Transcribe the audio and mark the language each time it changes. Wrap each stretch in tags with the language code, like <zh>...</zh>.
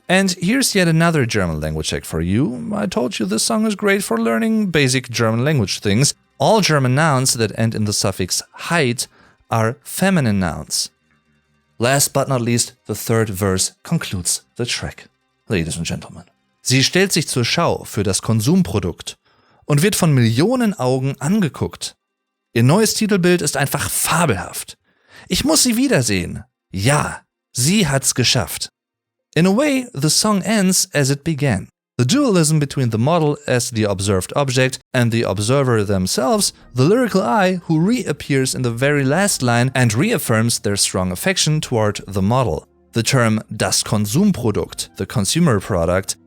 <en>And here's yet another German language hack for you. I told you this song is great for learning basic German language things. All German nouns that end in the suffix heit are feminine nouns. Last but not least, the third verse concludes the track. Ladies and gentlemen.</en> <de>Sie stellt sich zur Schau für das Konsumprodukt und wird von Millionen Augen angeguckt. Ihr neues Titelbild ist einfach fabelhaft. Ich muss sie wiedersehen. Ja, sie hat's geschafft.</de> <en>In a way, the song ends as it began. The dualism between the model as the observed object and the observer themselves, the lyrical I who reappears in the very last line and reaffirms their strong affection toward the model. The term das Konsumprodukt, the consumer product,</en>